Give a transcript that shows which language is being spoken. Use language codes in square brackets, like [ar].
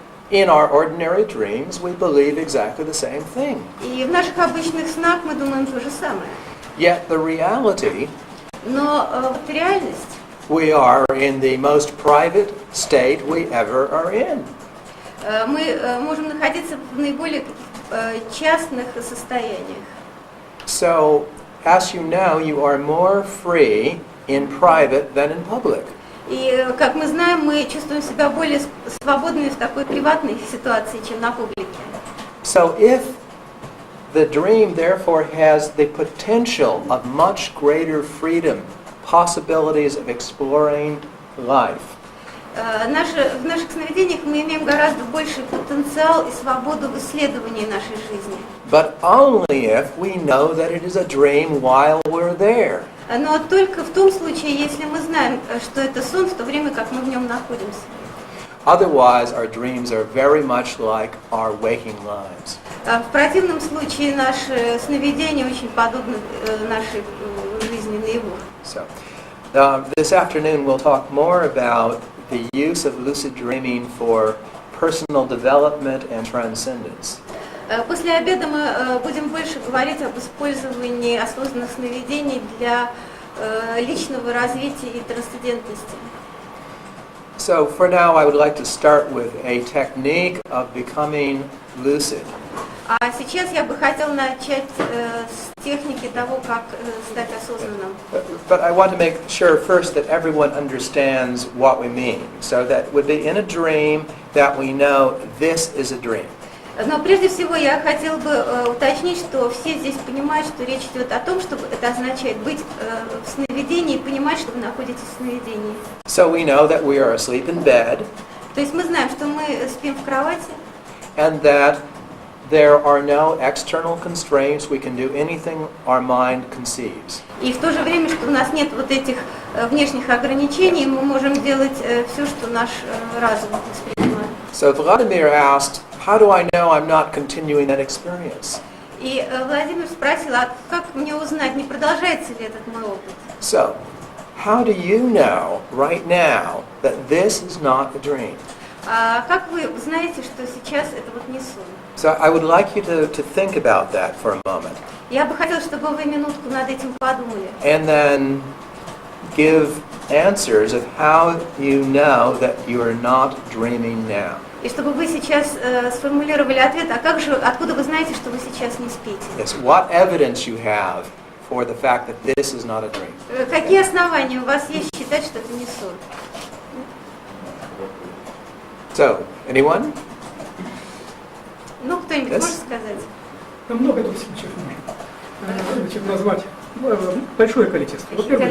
[en] In our ordinary dreams, we believe exactly the same thing. [ru] И в наших обычных снах мы думаем то же самое. [en] Yet the reality, [ru] Но вот реальность, [en] we are in the most private state we ever are in. [ru] мы можем находиться в наиболее частных состояниях. [en] So, as you know, you are more free in private than in public. [ru] И, как мы знаем, мы чувствуем себя более свободными в такой приватной ситуации, чем на публике. [en] So if the dream therefore has the potential of much greater freedom, possibilities of exploring life, [ru] В наших сновидениях мы имеем гораздо больший потенциал и свободу в исследовании нашей жизни. [en] but only if we know that it is a dream while we're there. [ru] Но только в том случае, если мы знаем, что это сон, в то время как мы в нем находимся. [en] Otherwise, our dreams are very much like our waking lives. [ru] В противном случае наши сновидения очень подобны нашей жизни наяву. [en] So, this afternoon we'll talk more about the use of lucid dreaming for personal development and transcendence. [ru] После обеда мы будем больше говорить об использовании осознанных сновидений для личного развития и трансцендентности. [en] So for now, I would like to start with a technique of becoming lucid. [ru] А сейчас я бы хотела начать с техники того, как стать осознанным. [en] But I want to make sure first that everyone understands what we mean. So that would be in a dream that we know this is a dream. [ru] Но прежде всего я хотела бы уточнить, что все здесь понимают, что речь идет о том, что это означает быть в сновидении и понимать, что вы находитесь в сновидении. [en] So we know that we are asleep in bed, [ru] То есть мы знаем, что мы спим в кровати, [en] and that there are no external constraints. We can do anything our mind conceives. [ru] и в то же время, что у нас нет вот этих внешних ограничений, мы можем делать все, что наш разум воспринимает. [en] So Vladimir asked, how do I know I'm not continuing that experience? [ru] И Владимир спросил, а как мне узнать, не продолжается ли этот мой опыт? [en] So, how do you know right now that this is not a dream? [ru] А как вы знаете, что сейчас это вот не сон? [en] So I would like you to think about that for a moment. [ru] Я бы хотела, чтобы вы минутку над этим подумали. [en] And then give answers of how you know that you are not dreaming now. [ru] И чтобы вы сейчас сформулировали ответ, а как же, откуда вы знаете, что вы сейчас не спите? [en] Yes, what evidence you have for the fact that this is not a dream? [ru] Какие основания у вас есть считать, что это не сон? [en] So, anyone? [ru] Ну, кто-нибудь [en] Yes. [ru] может сказать? Там много этих случаев можно значит, назвать большое количество. Во-первых,